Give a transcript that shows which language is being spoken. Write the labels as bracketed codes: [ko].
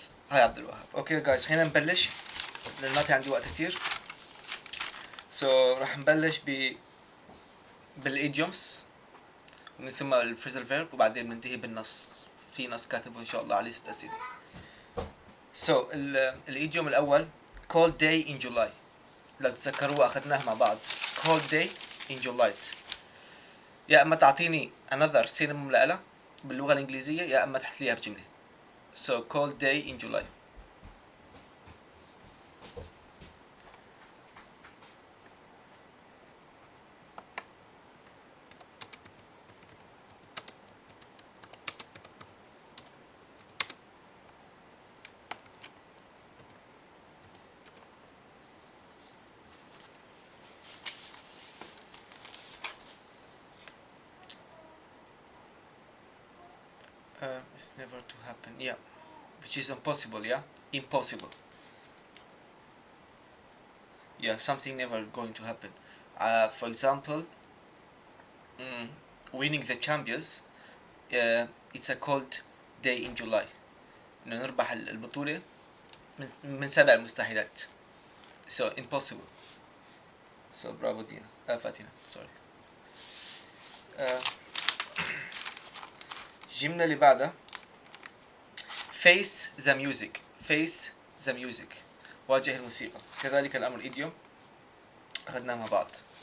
[ar] هاي عبد الوهاب. اوكي جايز خلينا نبلش لأن ما في عندي وقت كتير. So راح نبلش بالايديومز ومن ثم الفريزل فيرب وبعدين بننتهي بالنص. في نص كاتبه ان شاء الله على 6 اسئله. [en] So [ar] الايديوم الاول [en] cold day in July. [ar] لو تتذكروا اخذناه مع بعض. [en] cold day in July. [ar] يا اما تعطيني [en] another synonym [ar] مملألة باللغه الانجليزيه يا اما تحط ليها بجمله. [en] So cold day in July. It's never to happen. Yeah, which is impossible. Yeah, impossible. Yeah, something never going to happen. For example, winning the champions. It's a cold day in July. [ar] إنه نربح البطولة من 7 المستحيلات. [en] So impossible. [ar] So برافو دينا. فاتنة. Sorry. الجملة اللي بعدها face the music. [en] face the music. [ar] واجه الموسيقى. كذلك الأمر إيديوم أخذناه مع بعض.